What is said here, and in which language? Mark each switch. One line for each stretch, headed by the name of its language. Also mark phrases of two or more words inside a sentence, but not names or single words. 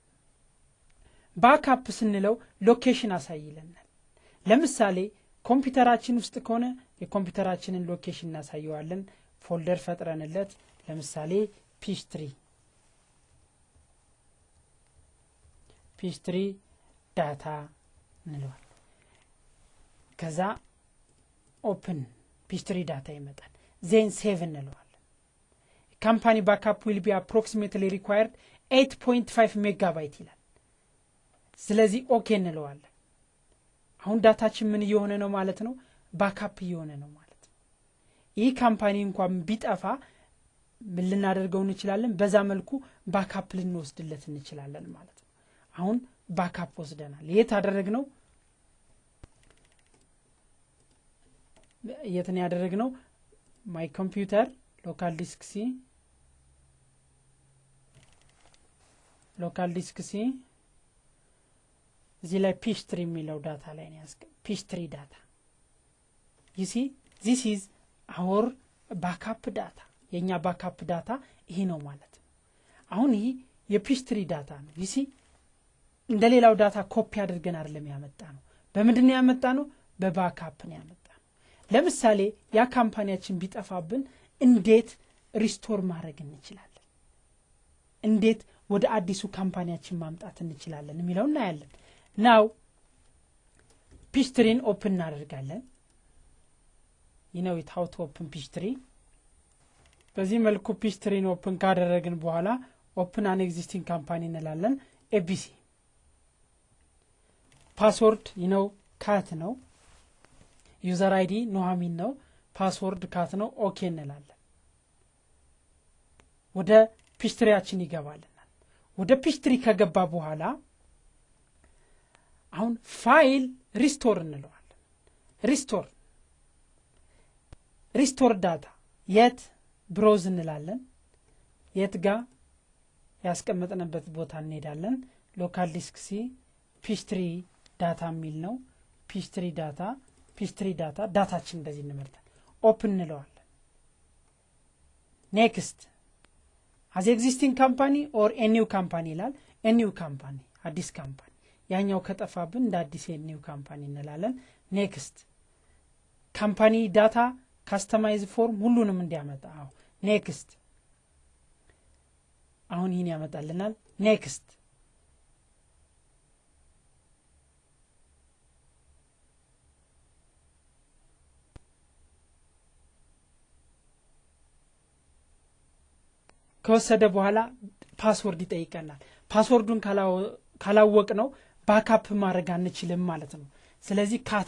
Amharic: ባክአፕ ስንለው ሎኬሽን አሳይለናል ለምሳሌ ኮምፒውተራችን ውስጥ ከሆነ የኮምፒውተራችንን ሎኬሽን እናሳየዋለን ፎልደር ፈጥረንለት ለምሳሌ ፒሽትሪ ዳታ እንለዋለን ከዛ ኦፕን ፒሽትሪ ዳታ ይመጣል
English: then save
Amharic: እንለዋለን
English: company backup will be approximately required
Amharic: 8.5 ሜጋባይት ይላል ስለዚህ ኦኬ እንለዋለን አሁን ዳታችን ምን እየሆነ ነው ማለት ነው ባክአፕ እየሆነ ነው ማለት ነው ይህ ካምፓኒ እንኳን ቢጠፋ ምን ልናደርገው እንችላለን በዛ መልኩ ባክአፕ ልንወስድለት እንችላለን ማለት ነው አሁን ባክአፕ ወስደናል ያደረግነው የትን ያደረግነው
English: my computer local disk C
Amharic: እዚህ ላይ ፒሽትሪ የሚለው ዳታ ላይ ነው ያስቀ ፒሽትሪ ዳታ
English: you see this is our backup data
Amharic: የኛ
English: backup data
Amharic: ይሄ ነው ማለት ነው አሁን ይሄ የፒሽትሪ ዳታ ነው
English: you see
Amharic: እንደሌላው ዳታ ኮፒ አድርገን አይደለም ያመጣነው በምንድነው ያመጣነው በባክአፕ ነው ያመጣነው ለምሳሌ ያ ካምፓኒያችን ቢጠፋብን እንዴት ሪስቶር ማድረግ እንችላለን እንዴት ወደ አዲሱ ካምፓኒያችን ማምጣት እንችላለን የሚለው እናያለን ናው ፒሽትሪን ኦፕን እናደርጋለን
English: you know it how to open
Amharic: ፒሽትሪ በዚህ መልኩ ፒሽትሪን
English: open
Amharic: ካደረግን በኋላ ኦፕን
English: an existing company
Amharic: እንላለን abc ፓስወርድ
English: you know
Amharic: ካት ነው
English: user ID
Amharic: ኖሃሚን ነው ፓስወርድ ካት ነው ኦኬ እንላለን ወደ ፒሽትሪያችን ይገባልናል ወደ ፒሽትሪ ከገባ በኋላ አሁን
English: file restore
Amharic: እንለዋለን
English: restore data
Amharic: የት ብሮዝ እንላለን የት ጋር ያስቀመጥንበት ቦታ እንሄዳለን
English: local disk C Peachtree data
Amharic: የሚል ነው ፒሽትሪ ዳታ ዳታችን እንደዚህ እንመርጣለን ኦፕን እንለዋለን
English: next as existing company or a new company
Amharic: ይላል
English: a new company
Amharic: አዲስ ካምፓኒ ያኛው ከጠፋብን እንደ አዲስ
English: new company
Amharic: እንላለን
English: next company data customize form
Amharic: ሁሉንም እንዲያመጣ ኔክስት አሁን ይሄን ያመጣልናል ኔክስት ከወሰደ በኋላ ፓስወርድ ይጠይቀናል ፓስወርዱን ካላወቅ ነው ባክአፕ ማድረግ አንችልም ማለት ነው ስለዚህ ካት